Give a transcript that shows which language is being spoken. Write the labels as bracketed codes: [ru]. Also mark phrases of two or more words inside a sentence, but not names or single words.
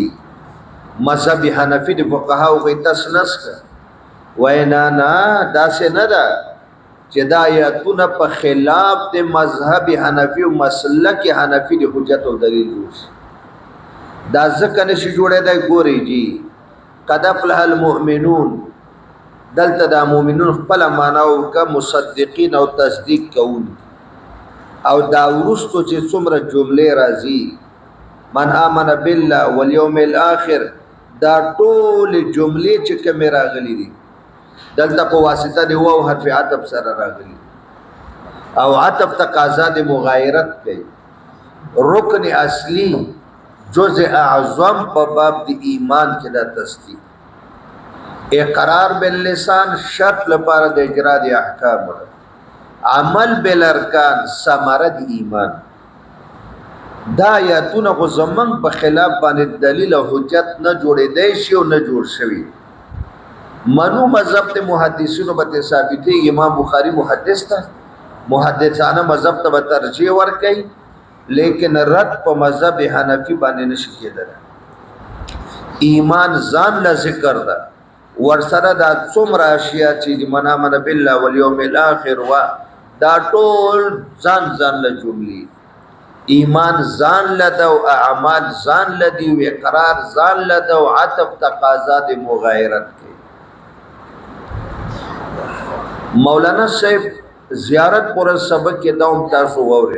[ps] مذهب حنفی د فقهاو غي تسنس وای نه داسې نه ده چې دا آیاتونه په خلاف د مذهب حنفی او مسلک حنفی د حجت او دلیل جوړ. دا ځکه نشي جوړه دی. ګوري جی [ar] قد افلح المؤمنون، [ps] دلته دا مؤمنون خپل معنا او کا مصدقین او تصدیق کوون، او دا ورستو چې څومره جملې راځي [ar] من آمن بالله والیوم الاخر، [ps] دا ټول جملې چې کوم راغلي دي دلته په واسطه دی واو حرف عطف سره راغلي، او عطف تقاضا د مغایرت کوي. رکن اصلی جزء اعظم په باب د ایمان کې دا تصدیق. [ar] اقرار باللسان [ps] شرط لپاره د اجرا د احکام، [ar] عمل بالارکان [ps] ثمره د ایمان. دا آیاتونه خو زمونږ په خلاف باندې دلیل او حجت نه جوړېدی شي او نه جوړ شوي. منو مذهب ته محدثینو به ثابتې، امام بخاری محدث ته محدثانه مذهب ته به ترجیح ورکوي، لیکن رد په مذهب حنفی باندې نشي کېدلی. ایمان ځان له ذکر ده، ورسره دا څومره اشیاء چې [ar] من آمن بالله والیوم الاخر [ps] وا دا ټول ځان له جملې. ایمان ځان له ده، او اعمال ځان له دي، او اقرار ځان له ده، او عطف تقاضا د مغایرت کوي. مولانا صاحب زیارت پر سبق کې دا هم تاسو واورئ.